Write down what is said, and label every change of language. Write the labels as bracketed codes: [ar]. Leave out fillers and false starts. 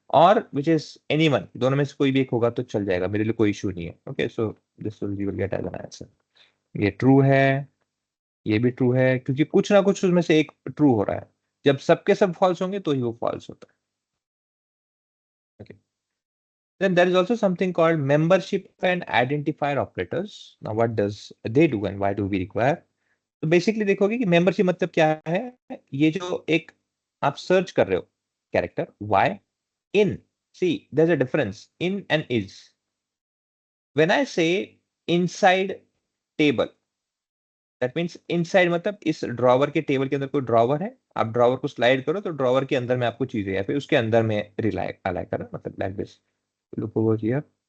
[hi] और which is anyone, दोनों में से कोई भी एक होगा तो चल जाएगा, मेरे लिए कोई इशू नहीं है. Okay, [en] So this will you will get as an answer. [hi] ये ट्रू है, ये भी ट्रू है, क्योंकि कुछ ना कुछ उसमें से एक ट्रू हो रहा है. जब सबके सब फॉल्स होंगे तो ही वो फॉल्स होता है. [en] Okay. Then there is also something called membership and identifier operators. Now what does they do and why do we require? [hi] तो बेसिकली देखोगे कि मेंबरशिप मतलब क्या है. ये जो एक आप सर्च कर रहे हो character y in, [en] see there's a difference in and is. When I say inside table, [hi] that means inside मतलब इस ड्रॉवर के टेबल के अंदर कोई ड्रॉवर है, आप ड्रॉवर को स्लाइड करो तो ड्रॉवर के अंदर में आपको चीजें या फिर उसके अंदर में रिलाई अलाई करो, मतलब like this. Look over here.